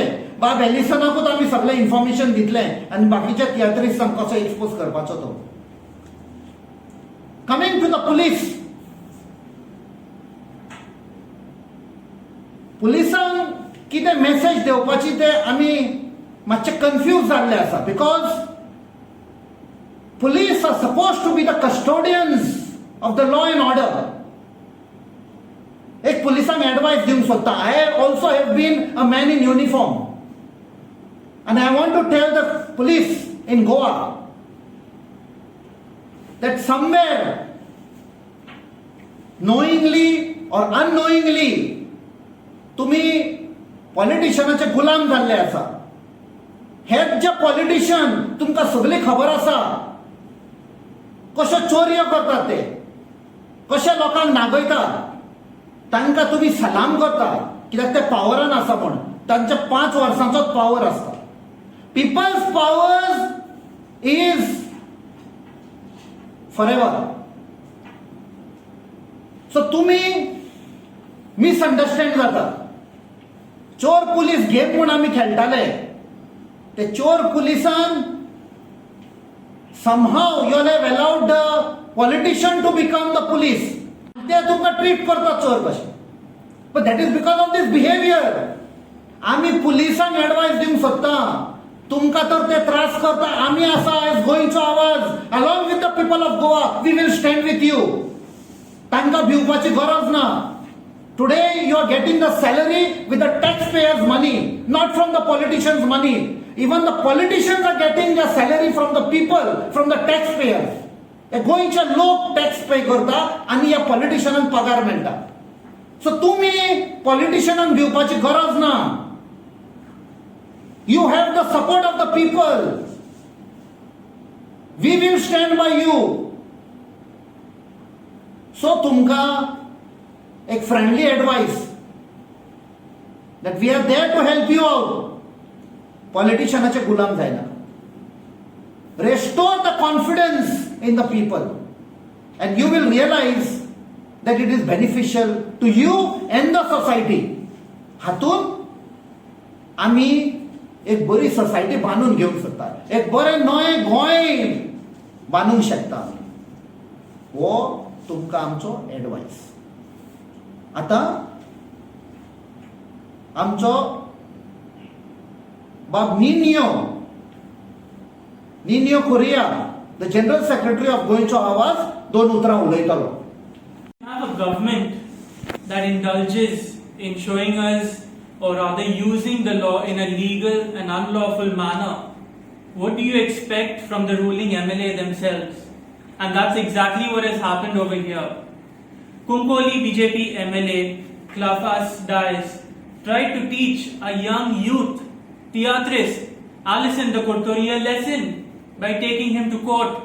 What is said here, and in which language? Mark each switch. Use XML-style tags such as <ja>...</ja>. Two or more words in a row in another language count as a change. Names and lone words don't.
<kok>बाब एलिसनाकूच आमी सगळें इन्फॉर्मेशन दितलें आनी बाकीच्या तियात्रिस्टांक कसो एक्सपोज करपाचो तो.</kok> <en>Coming to the police.</en> <kok>पुलिसांक कितें मेसेज दिवपाची ते आमी मातशे कन्फ्यूज जाल्ले आसा</kok> <en>बिकॉज police are supposed to be the custodians of the law and order.</en> <kok>एक पुलिसांक एडवाइस दिवंक सोदता.</kok> <en>I also have been a man in uniform and I want to tell the police in Goa that somewhere knowingly or unknowingly</en> <kok>तुम्ही पॉलिटिशियनाचे गुलाम जाल्ले आसा. हेच जे पॉलिटिशियन तुमकां सगळी खबर आसा कशे चोरयो करतात ते, कशे लोकांक नागयतात, तांकां तुम्ही सलाम करता कित्याक ते पावरान आसा म्हूण. तांचे 5 वर्सांचोच पावर आसता.</kok> <en>People's power is forever.</en> <kok>सो तुम्ही मिसअंडरस्टँड जाता. चोर पुलीस गेम म्हूण आमी खेळटाले, ते चोर पुलिसान</kok> <en>somehow you have allowed the politician to become the police.</en> <kok>ते तुमकां ट्रीट करतात चोर कशे.</kok> <en>But that is because of this behavior.</en> <kok>आमी पुलिसांक एडवाइस दिवंक सोदता. तुमकां तर ते त्रास करता. आमी आसा एज गोंयचो आवाज.</kok> <en>along with the people of Goa we will stand with you.</en> <kok>तांकां भिवपाची गरज ना.</kok> <en>Today you are getting the salary with the taxpayers' money, not from the politicians' money. Even the politicians are getting their salary from the people, from the taxpayers.</en> <kok>हे गोंयचे लोक</kok> <en>tax pay</en> <kok>करता आनी ह्या पॉलिटिशियनांक पगार मेळटा. सो तुम्ही पॉलिटिशियनांक दिवपाची गरज ना.</kok> <en>You have the support of the people. We will stand by you. So</en> <kok>तुमकां एक</kok> <en>friendly advice that we are there to help you out.</en> <kok>पॉलिटिशियनाचे गुलाम जायना.</kok> <en>Restore the confidence in the people and you will realize that it is beneficial to you and the society.</en> <kok>हातून आमी एक बरी सोसायटी बांदून घेवंक शकता. एक बरें नवें गोंय बांदूंक शकता. हो तुमकां आमचो एडवाइस. आता आमचो बाब निनियो कोरिया,</kok> <en>the General Secretary of गोंयचो आवाज,</en> <kok>2 उतरां उलयतलो.</kok> <en>We have a government that indulges in showing us, or rather using the law in a legal and unlawful manner. What do you expect from the ruling MLA themselves? And that's exactly what has happened over here. Kunkoli BJP MLA Klafas Dias tried to teach a young youth, theatrist, Alison de Courtoria, lesson by taking him to court.</en>